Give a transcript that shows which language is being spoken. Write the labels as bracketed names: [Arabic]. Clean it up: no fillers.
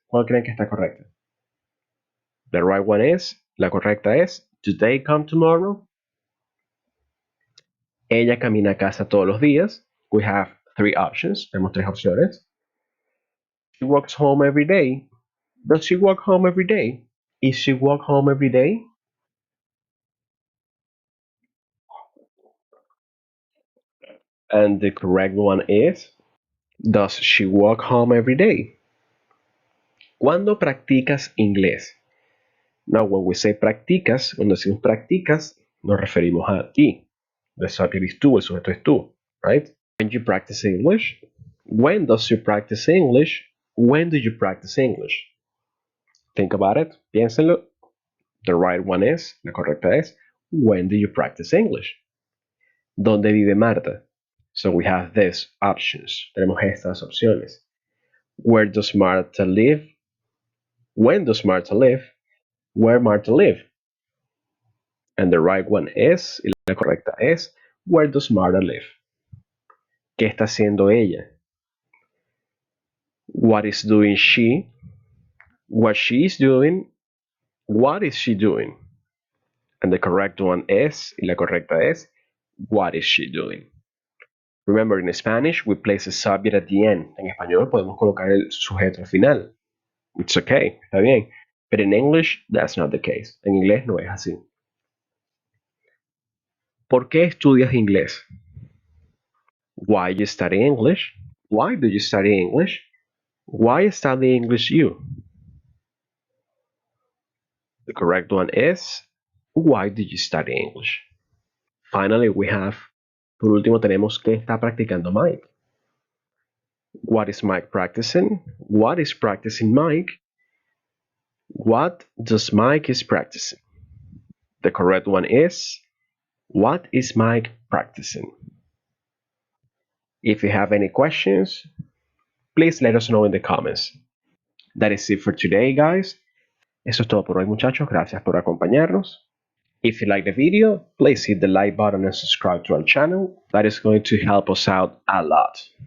[Spanish] ¿Cuál creen que está correcta? [English] The right one is, [Spanish] la correcta es, [English] do they come tomorrow? [Spanish] Ella camina a casa todos los días. [English] We have three options. [Spanish] Tenemos tres opciones. [English] She walks home every day. Does she walk home every day? Is she walk home every day? And the correct one is, does she walk home every day? [Spanish] ¿Cuándo practicas inglés? [English] Now, when we say practicas, [Spanish] cuando decimos practicas, nos referimos a ti. [English] The subject is tú, [Spanish] el sujeto es tú, right? [English] When you practice English? When does you practice English? When do you practice English? Think about it, piénsenlo. The right one is, [Spanish] la correcta es, [English] when do you practice English? [Spanish] ¿Dónde vive Marta? [English] So we have these options. [Spanish] Tenemos estas opciones. [English] Where does Marta live? When does Marta live? Where Marta live? And the right one is, [Spanish] y la correcta es, [English] where does Marta live? [Spanish] ¿Qué está haciendo ella? [English] What is doing she? What she is doing? What is she doing? And the correct one is, [Spanish] y la correcta es, [English] what is she doing? Remember, in Spanish, we place a subject at the end. [Spanish] En español podemos colocar el sujeto al final. [English] It's okay, [Spanish] está bien. [English] But in English, that's not the case. [Spanish] En inglés no es así. ¿Por qué estudias inglés? [English] Why you study English? Why do you study English? Why study English you? The correct one is, why do you study English? Finally, we have, [Spanish] por último tenemos, ¿qué está practicando Mike? [English] What is Mike practicing? What is practicing Mike? What does Mike is practicing? The correct one is, what is Mike practicing? If you have any questions, please let us know in the comments. That is it for today, guys. [Spanish] Eso es todo por hoy, muchachos. Gracias por acompañarnos. [English] If you like the video, please hit the like button and subscribe to our channel. That is going to help us out a lot.